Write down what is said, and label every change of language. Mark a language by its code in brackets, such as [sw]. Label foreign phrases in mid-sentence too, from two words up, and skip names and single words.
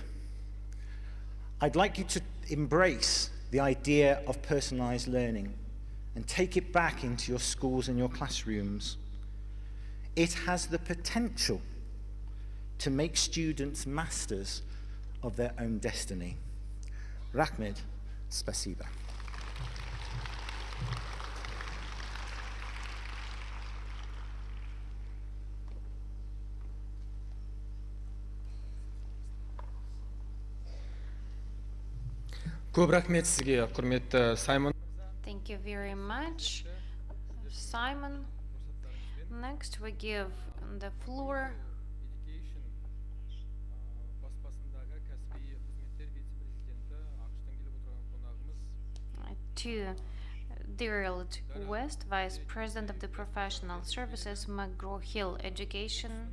[en] I'd like you to embrace the idea of personalized learning and take it back into your schools and your classrooms. It has the potential to make students masters of their own destiny. [kk] Rahmet, spasiba. Көп рахмет сізге, құрметті Саймон. [en] Thank you very much, Simon. Next, we give the floor to Daryl West, Vice President of the Professional Services, McGraw-Hill Education.